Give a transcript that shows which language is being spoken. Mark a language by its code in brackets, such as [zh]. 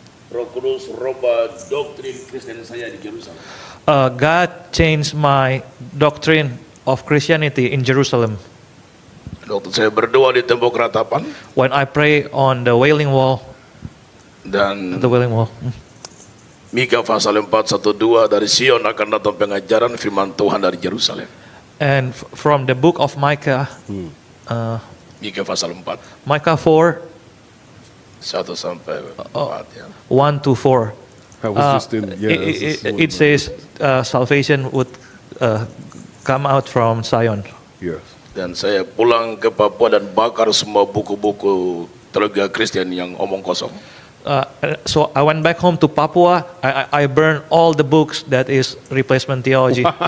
[id] Roh Kudus robah doktrin Kristen saya di Yerusalem. [en] God changed my doctrine of Christianity in Jerusalem. [id] Waktu saya berdoa di tembok ratapan [en] When I pray on the Wailing Wall, [id] dan Mika Mika pasal 4:1-2 dari Sion akan datang pengajaran firman Tuhan dari Yerusalem. [en] and from the book of Micah, [id] Mika pasal 4 [en] Micah 4, [id] 1 sampai 4 ya. [en] 1 to 4. I was just in. Yeah, It says salvation would come out from Zion. Yes. [id] Dan saya pulang ke Papua dan bakar semua buku-buku teologi Kristen yang omong kosong. [en] So I went back home to Papua. I burned all the books that is replacement theology.